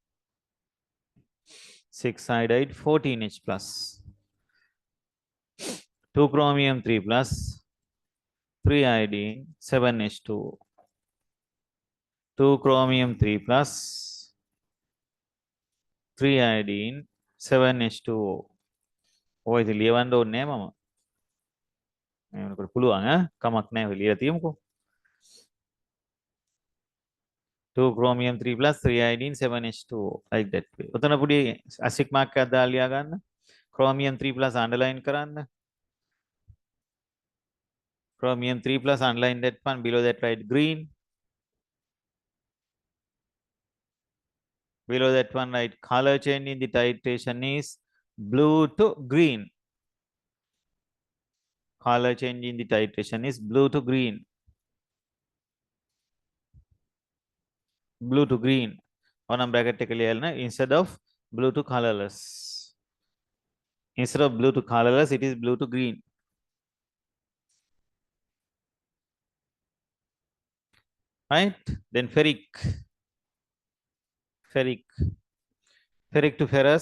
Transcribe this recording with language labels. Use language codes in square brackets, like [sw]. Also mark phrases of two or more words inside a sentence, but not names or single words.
[en] 6 iodide, 14H plus. 2 chromium 3 plus, 3 iodine, 7H2O. 2 chromium 3 plus, 3 iodine, 7H2O. [si] ඔය ඉතින් ලියවන්න ඕනේ නෑ මම. මේ වෙනකොට පුළුවන් කමක් නෑ ලියලා තියමුකෝ. [en] 2 chromium 3 plus 3 iodine 7H2O like that way. [si] උතන පුඩි [en] asterisk mark [si] එකක් දාලා ලියා ගන්න. [en] chromium 3 plus underline කරන්න. chromium 3 plus underline that one, below that write green. Below that one write color change in the titration is blue to green. Color change in the titration is blue to green. Blue to green. On bracket [si] එක ලියන්න [en] instead of blue to colorless. Instead of blue to colorless, it is blue to green. Right? Then ferric. Ferric. Ferric to ferrous.